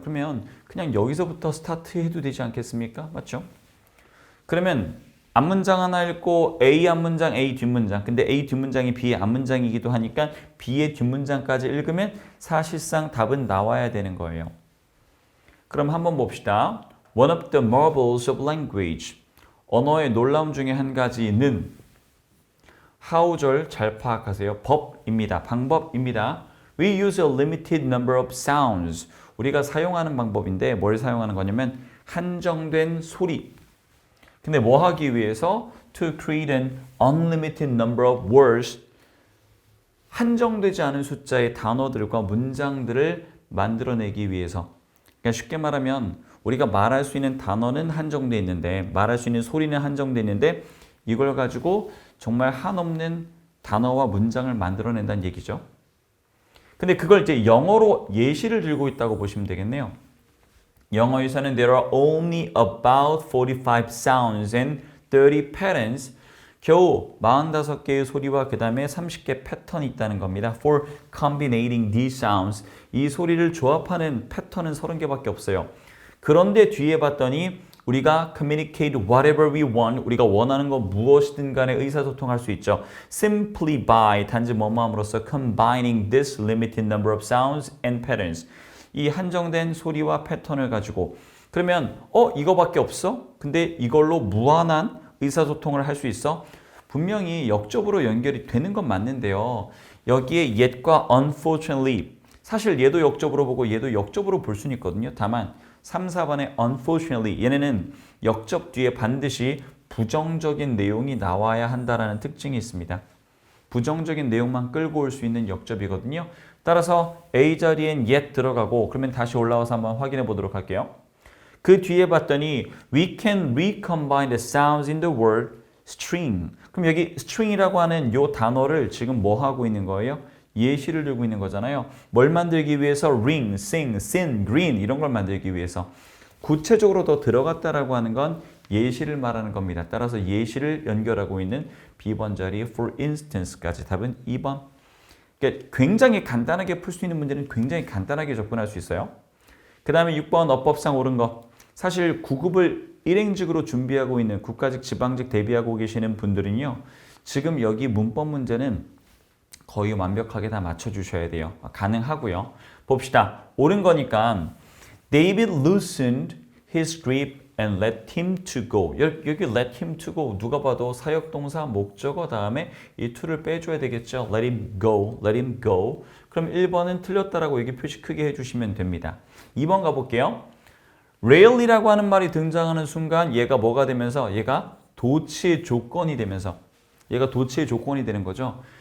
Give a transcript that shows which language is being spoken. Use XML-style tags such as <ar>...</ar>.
<ko>그러면 그냥 여기서부터 스타트 해도 되지 않겠습니까? 맞죠? 그러면 앞문장 하나 읽고 A 앞문장, A 뒷문장. 근데 A 뒷문장이 B의 앞문장이기도 하니까 B의 뒷문장까지 읽으면 사실상 답은 나와야 되는 거예요. 그럼 한번 봅시다.</ko> <en>One of the marvels of language.</en> <ko>언어의 놀라움 중에 한 가지는 how절 잘 파악하세요. 법입니다. 방법입니다.</ko> <en>We use a limited number of sounds.</en> <ko>우리가 사용하는 방법인데 뭘 사용하는 거냐면 한정된 소리. 근데 뭐 하기 위해서?</ko> <en>To create an unlimited number of words.</en> <ko>한정되지 않은 숫자의 단어들과 문장들을 만들어내기 위해서. 그러니까 쉽게 말하면 우리가 말할 수 있는 단어는 한정되어 있는데 말할 수 있는 소리는 한정되어 있는데 이걸 가지고 정말 한없는 단어와 문장을 만들어낸다는 얘기죠. 근데 그걸 이제 영어로 예시를 들고 있다고 보시면 되겠네요. 영어에서는</ko> <en>there are only about 45 sounds and 30 patterns.</en> <ko>겨우 45개의 소리와 그 다음에 30개 패턴이 있다는 겁니다.</ko> <en>For combinating these sounds.</en> <ko>이 소리를 조합하는 패턴은 30개밖에 없어요. 그런데 뒤에 봤더니 우리가</ko> <en>communicate whatever we want.</en> <ko>우리가 원하는 거 무엇이든 간에 의사소통할 수 있죠.</ko> <en>Simply by</en> <ko>단지 뭐뭐함으로써</ko> <en>combining this limited number of sounds and patterns.</en> <ko>이 한정된 소리와 패턴을 가지고 그러면 이거밖에 없어? 근데 이걸로 무한한 의사소통을 할 수 있어? 분명히 역접으로 연결이 되는 건 맞는데요. 여기에 yet과 unfortunately 사실 얘도 역접으로 보고 얘도 역접으로 볼 수는 있거든요. 다만 3, 4번의 unfortunately 얘네는 역접 뒤에 반드시 부정적인 내용이 나와야 한다는 특징이 있습니다. 부정적인 내용만 끌고 올 수 있는 역접이거든요. 따라서 A 자리엔 yet 들어가고 그러면 다시 올라와서 한번 확인해 보도록 할게요. 그 뒤에 봤더니</ko> <en>we can recombine the sounds in the word string.</en> <ko>그럼 여기 string이라고 하는 요 단어를 지금 뭐 하고 있는 거예요? 예시를 들고 있는 거잖아요. 뭘 만들기 위해서? ring, sing, sin, green 이런 걸 만들기 위해서. 구체적으로 더 들어갔다라고 하는 건 예시를 말하는 겁니다. 따라서 예시를 연결하고 있는 B번 자리</ko> <en>for instance</en> <ko>까지 답은 2번. 그러니까 굉장히 간단하게 풀 수 있는 문제는 굉장히 간단하게 접근할 수 있어요. 그 다음에 6번 어법상 옳은 거. 사실 9급을 일행직으로 준비하고 있는 국가직, 지방직 대비하고 계시는 분들은요. 지금 여기 문법 문제는 거의 완벽하게 다 맞춰주셔야 돼요. 가능하고요. 봅시다. 옳은 거니까</ko> <en>David loosened his grip and let him to go.</en> <ko>여기</ko> <en>let him to go</en> <ko>누가 봐도 사역동사 목적어 다음에 이 to를 빼줘야 되겠죠.</ko> <en>Let him go, let him go.</en> <ko>그럼 1번은 틀렸다라고 여기 표시 크게 해주시면 됩니다. 2번 가볼게요. rarely라고 하는 말이 등장하는 순간 얘가 뭐가 되면서 얘가 도치의 조건이 되면서 얘가 도치의 조건이 되는 거죠.</ko>